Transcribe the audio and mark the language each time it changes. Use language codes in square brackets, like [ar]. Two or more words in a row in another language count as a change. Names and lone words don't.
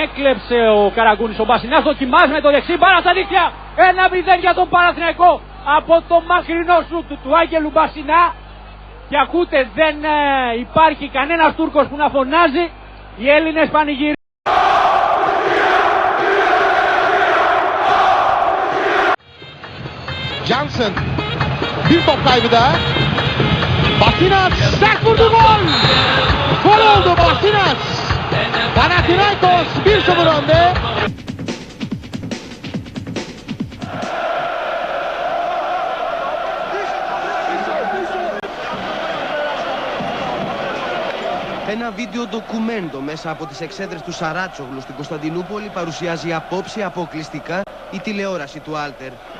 [el] επέστρεψε ο Καραγκούνης. Ο Μπασινάς δοκιμάζει με το δεξί, μπάλα στα δίκτυα. 1-0 για τον Παναθηναϊκό από το μακρινό σουτ του Άγγελου Μπασινά. Και ακούτε, δεν υπάρχει κανένας Τούρκος που να φωνάζει. Οι Έλληνες πανηγυρίζουν. [tr] Jansen, bir top kaybı daha. Basinas, sert vurdu gol. Gol oldu Basinas. Panathinaikos 1-0 önde. [el] Ένα βίντεο ντοκουμέντο μέσα από τις εξέδρες του Σαράτσογλου στην Κωνσταντινούπολη παρουσιάζει απόψε αποκλειστικά η τηλεόραση του Άλτερ.